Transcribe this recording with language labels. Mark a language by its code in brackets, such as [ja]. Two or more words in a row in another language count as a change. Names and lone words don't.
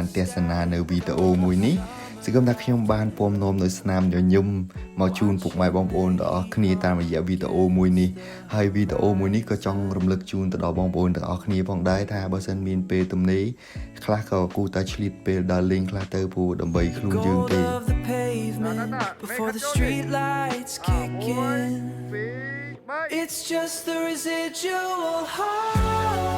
[km] ទស្សនានៅវីដេអូមួយនេះសង្ឃឹមថាខ្ញុំបានពំនាំនៅស្នាមញញឹមមកជូនពុកម៉ែបងប្អូនទាំងអស់គ្នាតាមរយៈវីដេអូមួយនេះហើយវីដេអូមួយនេះក៏ចង់រំលឹកជូនទៅដល់បងប្អូនទាំងអស់គ្នាផងដែរថាបើសិនមានពេលទំនេរខ្លះក៏គួរតែឆ្លៀតពេលដើរលេងខ្លះទៅព្រោះដើម្បីខ្លួនយើងទេ [en] Before the street lights kick in, it's just the residual heart.